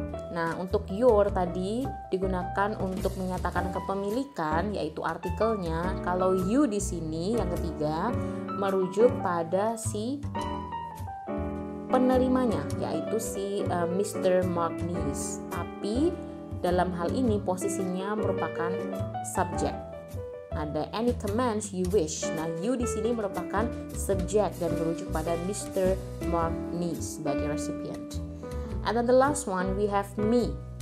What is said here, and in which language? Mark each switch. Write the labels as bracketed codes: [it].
[id] Nah, untuk your tadi digunakan untuk menyatakan kepemilikan, yaitu artikelnya. Kalau you di sini yang ketiga merujuk pada si penerimanya, yaitu si Mr. Mark Nice. Tapi dalam hal ini posisinya merupakan subjek. Ada [en] any commands you wish. [id] Nah, you di sini merupakan subjek dan merujuk pada Mr. Mark Nice sebagai recipient. [en] And then the last one we have me.